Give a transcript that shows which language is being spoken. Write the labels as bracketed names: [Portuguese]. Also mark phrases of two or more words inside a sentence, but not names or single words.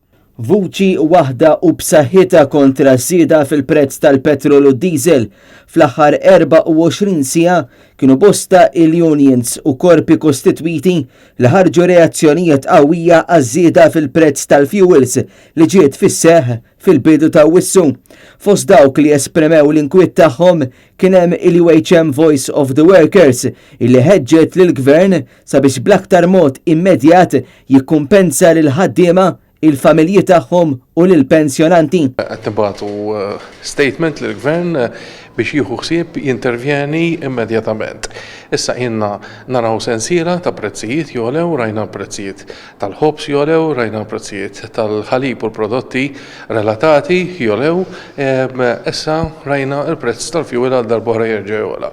[Maltese] Vuċi waħda u b'saħħitha kontra żieda fil-prezz tal-petrol u d-diesel fl-aħħar 24 siegħa kienu bosta il-unions u korpi kostitwiti li ħarġu reazzjonijiet qawwija għaż-żieda fil-prezz tal-fuels li ġiet fis-seħħ fil-bidu ta' wissu. Fost dawk li esprimew l-inkwiet tagħhom kien hemm il-UHM Voice of the Workers illi ħeġġet lill-Gvern sabiex bl-aktar mod immedjat jikkumpensa lil ħaddiema il-familji tagħhom u lill-pensjonanti. Qed nibagħtu statement lill-Gvern biex jieħu ħsieb jintervjeni immedjatament. Issa inna naraw sensiela ta' prezzijiet jolew, rajna prezzijiet tal-ħobs jolew, rajna prezzijiet tal-ħalib u l-prodotti relatati jolew, issa rajna il-prezz tal-fjuwil għal darb'oħra jerġa' jola.